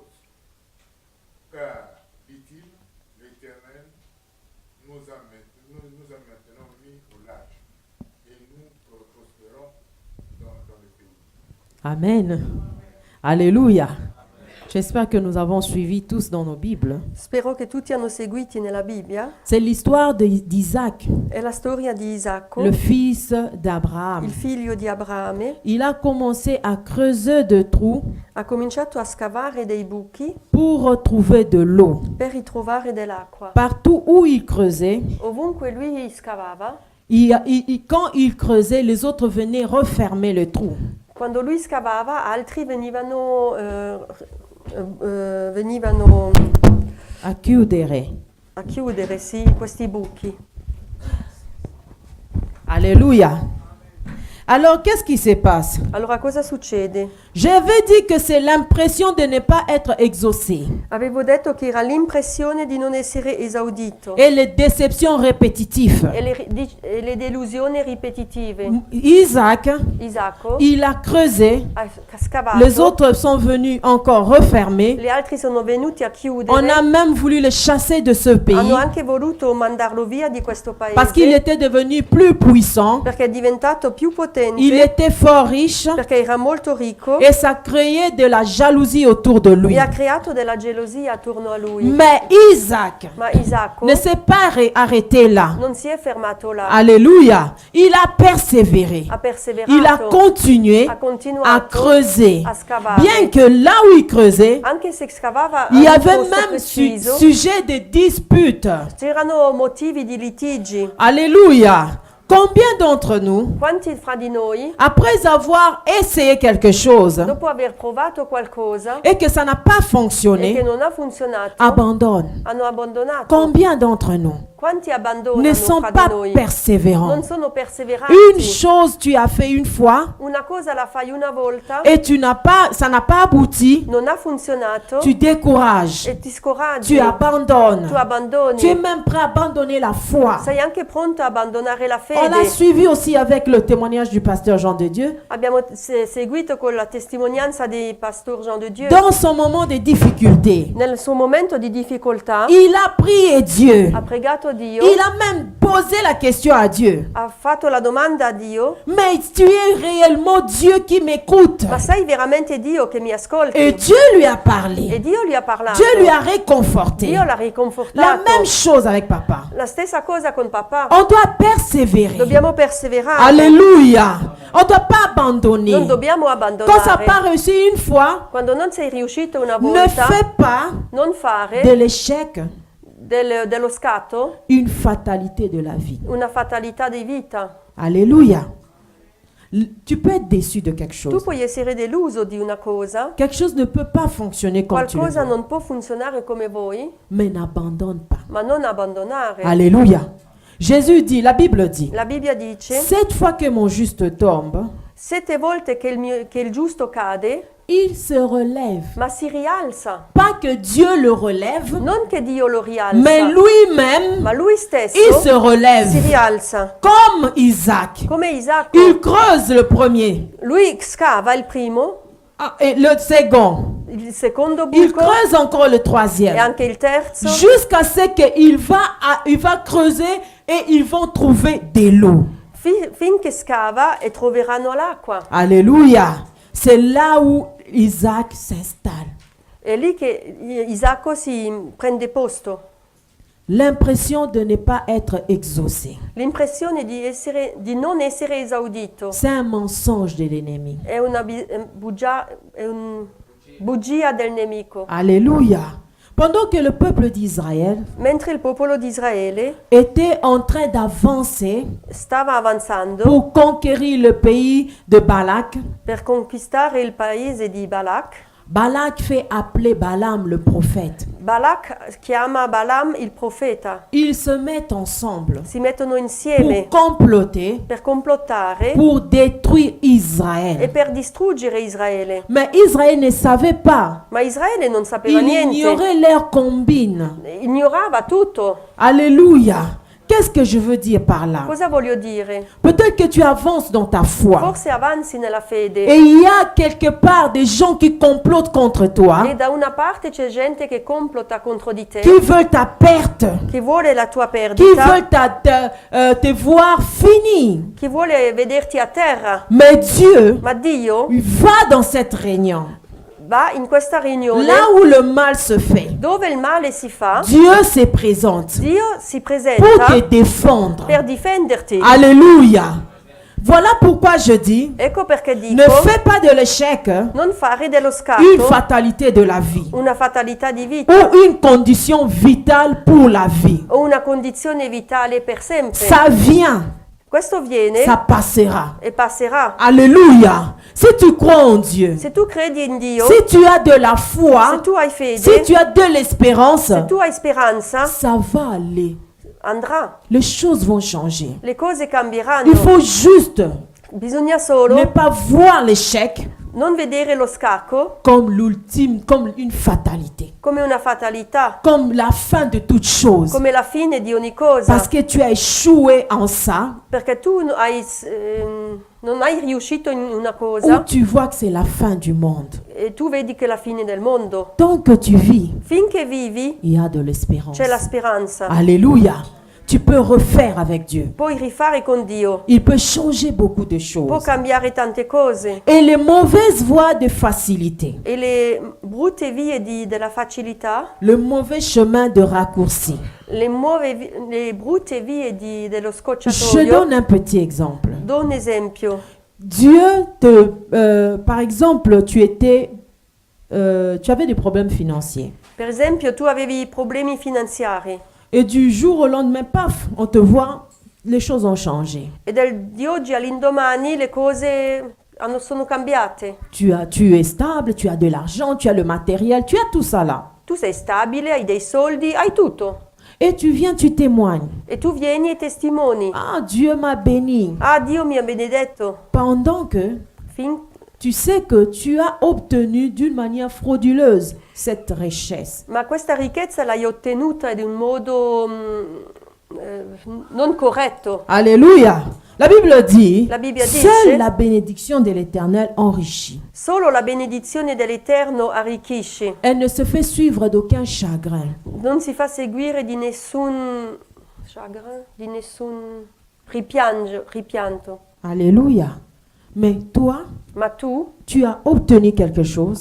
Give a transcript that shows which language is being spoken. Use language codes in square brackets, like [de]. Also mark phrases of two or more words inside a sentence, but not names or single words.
[fr] Car, dit-il, l'Éternel nous a maintenant mis au large et nous prospérons dans le pays. Amen. Alléluia. J'espère que nous avons suivi tous dans nos Bibles. [it] Spero che tutti hanno seguiti nella Bibbia. [fr] C'est l'histoire d'Isaac, [it] È la storia di Isacco, [fr] le fils d'Abraham. [it] il figlio di Abramo. [fr] Il a commencé à creuser des trous [it] Ha cominciato a scavare dei buchi [fr] pour retrouver de l'eau. [it] per ritrovare dell'acqua. [fr] Partout où il creusait, [it] Ovunque lui scavava, [fr] quand il creusait, les autres venaient refermer le trou. [it] quando lui scavava, altri venivano À chiudere. a chiudere questi buchi. [fr] Alléluia. Alors, qu'est-ce qui se passe? [it] Allora cosa succede? [fr] J'avais dit que c'est l'impression de ne pas être exaucé [it] Avevo detto che era l'impressione di non essere esaudito [fr] et les déceptions répétitives. [it] e le delusioni ripetitive. [fr] Isaac, [it] Isacco [fr] il a creusé, [it] ha scavato, [fr] les autres sont venus encore refermer. [it] gli altri sono venuti a [fr] On [it] chiudere, [fr] a même voulu le chasser de ce pays [it] hanno anche voluto mandarlo via di questo [fr] parce qu'il [it] paese [fr] était devenu plus puissant, [it] perché è diventato più potente, [fr] il était fort riche [it] perché era molto ricco [fr] et ça créait de la jalousie autour de lui. [it] e ha creato della gelosia attorno a lui. [fr] Mais Isaac [it] Ma Isacco [fr] ne s'est pas arrêté là. [it] non si è fermato là, [fr] Alléluia. Il a persévéré. [it] ha perseverato, [fr] Il a continué [it] ha [fr] à [it] continuato [fr] creuser. [it] a scavare. [fr] Bien que là où il creusait, [it] Anche se scavava [fr] il y [it] a un [fr] avait [it] posto [fr] même [it] preciso, [fr] sujet de disputes. [it] c'erano motivi di litigi. [fr] Alléluia. Combien d'entre nous, [it] Quanti fra di noi, [fr] après avoir essayé quelque chose [it] dopo aver provato qualcosa [fr] et que ça n'a pas [it] e che [fr] fonctionné, [it] non ha funzionato, [fr] abandonnent? [it] hanno abbandonato? [fr] Combien d'entre nous [it] Quanti [fr] ne [it] abbandonano [fr] sont [it] fra [fr] pas [it] di noi? [fr] persévérants? [it] Non sono perseveranti. [fr] Une chose tu as fait une fois [it] Una cosa la fai una volta, [fr] et ça n'a pas abouti, [it] non ha funzionato [fr] tu décourages, [it] e ti scoraggi, [fr] tu abandonnes, [it] tu abbandoni. [fr] tu es même prêt à abandonner la foi. [it] Sei anche pronto a abbandonare la [fr] On a [it] fede. [fr] suivi aussi avec le témoignage du pasteur Jean de Dieu. [it] Abbiamo seguito con la testimonianza di Pastor Jean de Dieu. [fr] Dans son moment de difficulté, [it] Nel suo momento di difficoltà [fr] il a prié Dieu. [it] ha pregato Dio, [fr] Il a même posé la question à Dieu. [it] ha fatto la domanda a Dio: [fr] Mais tu es réellement Dieu qui m'écoute. [it] ma sei veramente Dio che mi ascolti? [fr] Et Dieu lui a [it] E [fr] parlé. [it] Dio gli ha parlato. [fr] Dieu lui a réconforté. [it] Dio l'ha [fr] La [it] riconfortato. [fr] même chose avec papa. [it] La stessa cosa con papà. [fr] On doit persévérer. [it] Dobbiamo perseverare. [fr] Alléluia. On ne doit pas abandonner. [it] Non dobbiamo [fr] Quand ça n'a [it] abbandonare. [fr] pas réussi une fois, [it] Quando non sei riuscito una [fr] ne [it] volta, [fr] fais pas [it] non [fr] de [it] fare [fr] l'échec [it] dello scatto [fr] une fatalité de la vie. [it] una fatalità di vita. [fr] Alléluia. Tu peux être déçu de quelque [it] Tu [fr] chose. [it] puoi essere deluso di una cosa, [fr] Quelque chose ne peut pas fonctionner comme tu le [it] qualcosa [fr] veux. [it] non può funzionare come voi, [fr] Mais n'abandonne pas. [it] ma non abbandonare. [fr] Alléluia. Jésus dit, la Bible dit, [it] La Bibbia dice: [fr] 7 fois que mon juste tombe, [it] 7 volte che il giusto cade, [fr] il se relève. [it] ma si rialza. [fr] Pas que Dieu le relève, [it] Non che Dio lo rialza, [fr] mais lui-même, [it] ma lui [fr] il [it] stesso [fr] se relève. [it] si rialza. [fr] Comme Isaac. [it] Come Isacco, [fr] Il creuse le premier. [it] lui scava il primo, [fr] Et le second. [it] il secondo [fr] Il [it] buco [fr] creuse encore le [it] e [fr] troisième. [it] anche il terzo, [fr] Jusqu'à ce qu'il va creuser et ils vont trouver de l'eau. [it] finché scava e troveranno l'acqua. [fr] Alléluia. C'est là où Isaac s'installe. [it] È lì che Isacco si prende posto. [fr] L'impression de ne pas être exaucé. [it] L'impressione di non essere esaudito [fr] C'est un mensonge de l'ennemi. [it] è una bugia del nemico. [fr] Alléluia. Pendant que le peuple d'Israël [it] Mentre il popolo di Israele [fr] était en train d'avancer [it] stava avanzando [fr] pour conquérir le pays de Balak, [it] per conquistare il paese di Balak, [fr] Balak fait appeler Balaam le prophète. [it] Balak chiama Balaam il profeta. [fr] Ils se mettent ensemble [it] Si mettono [fr] pour [it] insieme [fr] comploter, [it] per complottare [fr] pour détruire [it] e [fr] Israël. [it] per distruggere Israele. [fr] Mais Israël ne savait pas. [it] Ma Israele non sapeva [fr] Il [it] niente, [fr] ignorait leur combine. [it] ignorava tutto. [fr] Alléluia. Qu'est-ce que je veux dire par là? [it] Cosa voglio dire? [fr] Peut-être que tu avances dans ta foi. [it] Forse avanzi nella fede [fr] Et il y a quelque part des gens qui complotent contre toi, [it] e da una parte c'è gente che complota contro di te, [fr] qui veulent ta perte, [it] che vuole la tua [fr] qui [it] perdita, [fr] veulent te voir fini. [it] che vuole vederti a terra. [fr] Mais Dieu [it] Ma Dio [fr] va dans cette réunion. [it] va in questa riunione [fr] Là où le mal se fait, [it] dove il male si fa, [fr] Dieu se présente [it] Dio si [fr] pour [it] presenta [fr] te défendre. [it] per difenderti. [fr] Alléluia. Voilà pourquoi je dis, [it] Ecco perché [fr] ne [it] dico, [fr] fais pas de l'échec [it] non fare dello [fr] une [it] scatto [fr] fatalité de la vie [it] una fatalità di vita [fr] ou une condition vitale pour la vie. [it] o una condizione vitale per sempre. [fr] Ça vient, [it] Questo viene [fr] ça passera. [it] e passerà. [fr] Alléluia. Si tu crois en Dieu, [it] Se tu credi in Dio, [fr] si tu as de la [it] se [fr] foi, [it] tu hai fede, [fr] si tu as de l'espérance, [it] se tu hai speranza, [fr] ça va aller. [it] andrà. [fr] Les choses vont changer. [it] Le cose [fr] Il [it] cambieranno. [fr] faut juste [it] Bisogna [fr] ne [it] solo [fr] pas voir l'échec [it] non vedere lo scacco [fr] comme l'ultime, comme une fatalité, [it] come una fatalità, [fr] comme la fin de toute chose. [it] come la fine di ogni cosa, [fr] Parce que tu as échoué en ça, [it] perché tu non hai riuscito in una [fr] ou [it] cosa [fr] tu vois que c'est la fin du monde. [it] e tu vedi che è la fine del mondo. [fr] Tant que tu vis, [it] Finché vivi [fr] il y a de l'espérance. [it] c'è la speranza. [fr] Alléluia. Tu peux refaire avec Dieu. [it] Puoi rifare con Dio, [fr] Il peut changer beaucoup de [it] può [fr] choses. [it] cambiare tante cose. [fr] Et les mauvaises voies de facilité, [it] E le brutte vie della facilità, [fr] le mauvais chemin de raccourci. [it] le brutte vie dello [fr] Je [it] scocciatoio. [fr] donne un petit exemple. [it] Do un esempio. [fr] Dieu par exemple, tu avais des problèmes financiers. [it] Per esempio, tu avevi problemi finanziari [fr] Et du jour au lendemain, paf, on te voit, les choses ont changé. [it] e di oggi all'indomani le cose sono cambiate. [fr] Tu es stable, tu as de l'argent, tu as le matériel, tu as tout ça là. [it] Tu sei stabile, hai dei soldi, hai tutto. [fr] Et tu viens, tu témoignes. [it] E tu vieni e testimoni. [fr] Ah, Dieu m'a béni. [it] Ah, Dio mi ha benedetto. [fr] Pendant que tu sais que tu as obtenu d'une manière frauduleuse cette richesse. [it] Ma questa ricchezza l'hai ottenuta in un modo non corretto. [fr] Alléluia. La Bible dit, [it] La Bibbia dice, [fr] seule la bénédiction de l'Éternel enrichit. [it] Solo la benedizione dell'Eterno arricchisce. [fr] Elle ne se fait suivre d'aucun chagrin. [it] Non si fa seguire di nessun chagrin, di nessun ripianto. [fr] Alléluia. Mais toi, [it] Ma tu [fr] tu as obtenu quelque chose.